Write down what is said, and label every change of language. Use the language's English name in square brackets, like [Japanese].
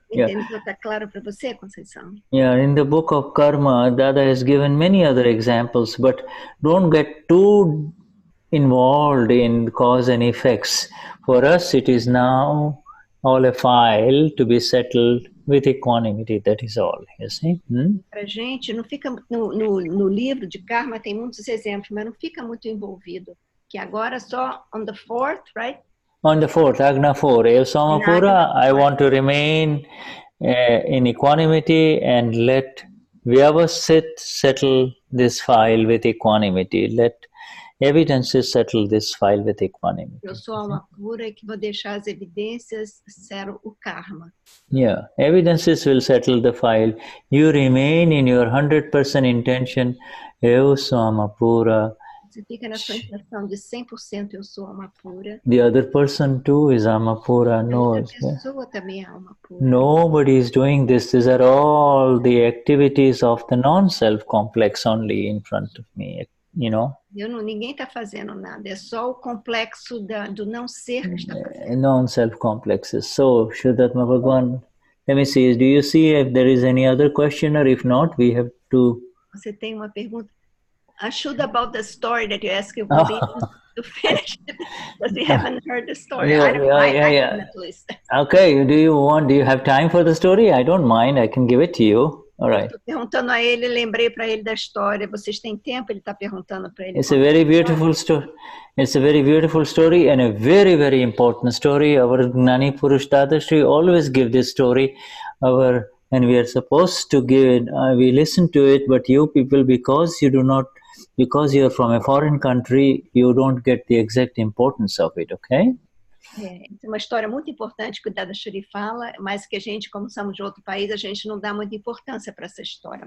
[Portuguese] Está claro para você, Conceição? [English] Yeah, in the book of Karma, Dada has given many other examples, but don't get too involved in cause and effects. For us, it is now all a file to be settled with equanimity, that is all, you see. [Portuguese] Pra gente, não fica no livro de karma tem muitos exemplos, mas não fica muito envolvido. Que agora só [English] on the fourth, right? On the fourth, Agna 4, Evsama Pura, I want to remain in equanimity and let Vyavasit settle this file with equanimity. Let evidences settle this file with equanimity. [Portuguese] Eu sou alma pura e que vou deixar as evidências settle o karma. [English] Yeah, evidences will settle the file. You remain in your 100% intention, Evsama Pura. [Portuguese] Você fica na sua intenção de 100% eu sou alma pura. [English] The other person too is Alma Pura. No, [Portuguese] A pessoa também é alma pura. [English] nobody is doing this. These are all the activities of the non-self complex only in front of me, you know. [Portuguese] Ninguém está fazendo nada. É só o complexo do não ser que está fazendo. [English] Non-self complexes. So, Shuddhatma Bhagwan, let me see, do you see if there is any other question, or if not, we have to... [Portuguese] Você tem uma pergunta? [English] I should about the story that you asked to finish it, because we haven't heard the story. Yeah, I don't mind. yeah. At least. Okay, do you have time for the story? I don't mind, I can give it to you. All right. [Portuguese] Estou perguntando a ele, lembrei para ele da história. Vocês têm tempo? Ele está perguntando para ele. [English] It's a very beautiful story. It's a very beautiful story and a very, very important story. Our Gnani Purush Dadashri always give this story. And we are supposed to give it, we listen to it, but you people, because you are from a foreign country, you don't get the exact importance of it, okay? [Portuguese] É uma história muito importante que o Dadashri fala, mas que a gente, como somos de outro país, a gente não dá muita importância para essa história.